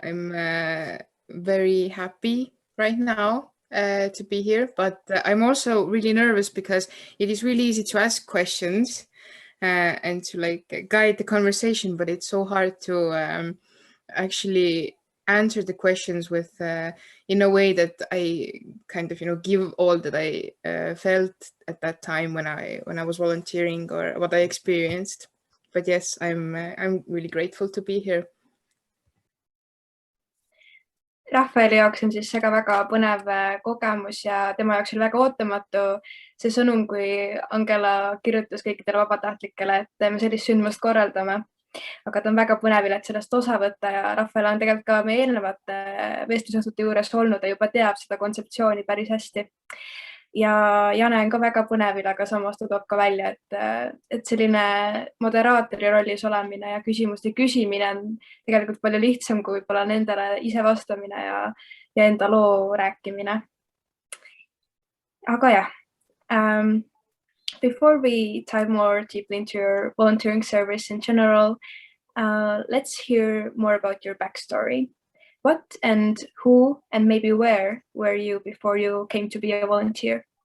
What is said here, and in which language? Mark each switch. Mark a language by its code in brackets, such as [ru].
[en] I'm very happy right now to be here, but I'm also really nervous because it is really easy to ask questions and to like guide the conversation, but it's so hard to actually answer the questions with in a way that I kind of give all that I felt at that time when I was volunteering or what I experienced. But yes, I'm really grateful to be here. [et] Raphaëli jaoks on siis see ka väga põnev kogemus ja tema jaoks oli väga ootamatu see sõnum, kui Angela kirjutas kõikidele vabatahtlikele, et me sellist sündmust korraldame. Aga ta on väga põnevil, et sellest osa võtta ja Raphaël on tegelikult ka meie eelnevate vestlusõhtute juures olnud ja juba teab seda kontseptsiooni päris hästi. Ja Jane on ka väga põnevil, aga samas ta toob ka välja, et selline moderaatori rollis olemine ja küsimuste küsimine on tegelikult palju lihtsam kui võib-olla nendele ise vastamine ja enda loo rääkimine. Aga jah, [en] before we dive more deeply into your volunteering service in general, let's hear more about your backstory. What and who and maybe where were you before you came to be a volunteer?